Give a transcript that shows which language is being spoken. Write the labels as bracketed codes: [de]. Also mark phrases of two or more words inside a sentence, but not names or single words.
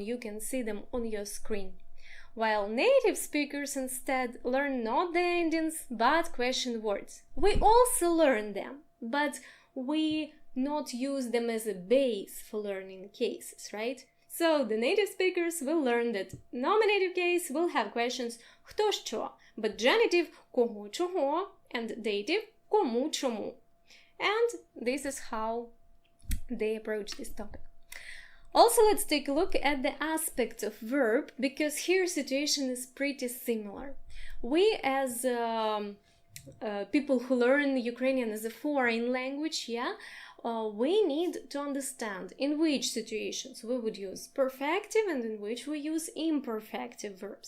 [en] You can see them on your screen. While native speakers instead learn not the endings, but question words. We also learn them, but we not use them as a base for learning cases, right? So the native speakers will learn that nominative case will have questions [uk] хто що, [en] but genitive [uk] кого чого, [en] and dative [uk] кому чому. [en] And this is how they approach this topic. Also, let's take a look at the aspects of verb, because here situation is pretty similar. We as people who learn Ukrainian as a foreign language, we need to understand in which situations we would use perfective and in which we use imperfective verbs.